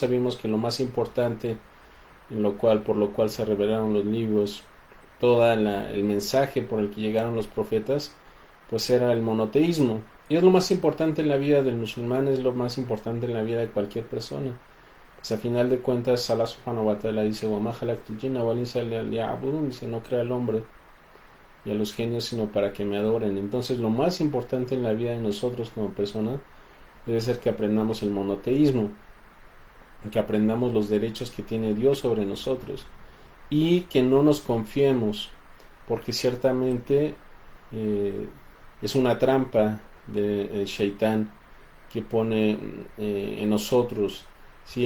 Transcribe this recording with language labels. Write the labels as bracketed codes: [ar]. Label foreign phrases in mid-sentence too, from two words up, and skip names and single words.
[es] Vimos que lo más importante, por lo cual se revelaron los libros, el mensaje por el que llegaron los profetas, pues era el monoteísmo. Y es lo más importante en la vida del musulmán, es lo más importante en la vida de cualquier persona. Pues a final de cuentas, [ar] الله سبحانه وتعالى dice: وَمَا خَلَقْتُ الْجِنَّ وَالْإِنسَ إِلَّا لِيَعْبُدُونِ, [es] dice, no crea al hombre y a los genios sino para que me adoren. Entonces lo más importante en la vida de nosotros como persona debe ser que aprendamos el monoteísmo, que aprendamos los derechos que tiene Dios sobre nosotros y que no nos confiemos, porque ciertamente eh, es una trampa del Shaitán que pone en nosotros, ¿sí?